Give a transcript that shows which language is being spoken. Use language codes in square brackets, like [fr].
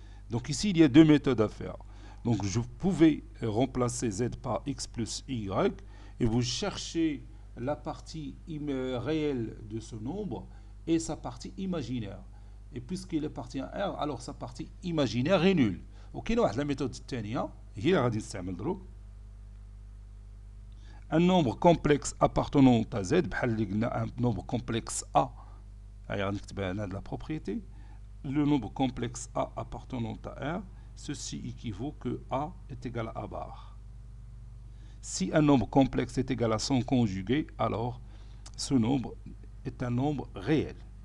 [fr] Donc ici, il y a deux méthodes à faire. Donc je pouvais remplacer Z par X plus Y et vous cherchez la partie réelle de ce nombre et sa partie imaginaire. Et puisqu'il appartient à R, alors sa partie imaginaire est nulle. Ok, la méthode [ar] الثانية هي اللي غادي نستعمل دروك. [fr] Un nombre complexe appartenant à Z, un nombre complexe A, la propriété, le nombre complexe A appartenant à R, ceci équivaut que A est égal à A bar. Si un nombre complexe est égal à son conjugué, alors ce nombre est un nombre réel.